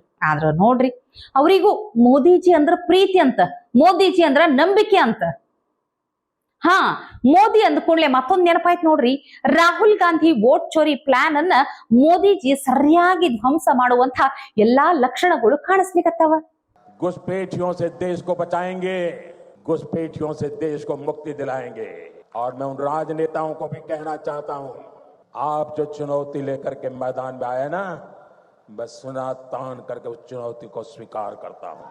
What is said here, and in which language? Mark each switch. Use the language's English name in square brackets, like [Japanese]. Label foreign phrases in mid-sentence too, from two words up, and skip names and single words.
[Kannada] ಆದ್ರ ನೋಡ್ರಿ, ಅವರಿಗೂ ಮೋದಿಜಿ ಅಂದ್ರ ಪ್ರೀತಿ ಅಂತ, ಮೋದಿಜಿ ಅಂದ್ರ ನಂಬಿಕೆ ಅಂತ. ಹಾ, ಮೋದಿ ಅಂದ ಕೂಡಲೇ ಮತ್ತೊಂದು ನೆನಪಾಯ್ತು ನೋಡ್ರಿ, ರಾಹುಲ್ ಗಾಂಧಿ ವೋಟ್ ಚೋರಿ ಪ್ಲಾನ್ ಅನ್ನ ಮೋದಿಜಿ ಸರಿಯಾಗಿ ಧ್ವಂಸ ಮಾಡುವಂತ ಎಲ್ಲಾ ಲಕ್ಷಣಗಳು ಕಾಣಿಸ್ಲಿಕ್ಕತ್ತಾವ. [Hindi] घुसपैठियों से देश को बचाएंगे, घुसपैठियों से देश को मुक्ति दिलाएंगे। और मैं उन राजनेताओं को भी कहना चाहता हूं, आप जो चुनौती लेकर के मैदान में आए ना, मैं सुना तान करके उस चुनौती को स्वीकार करता हूं।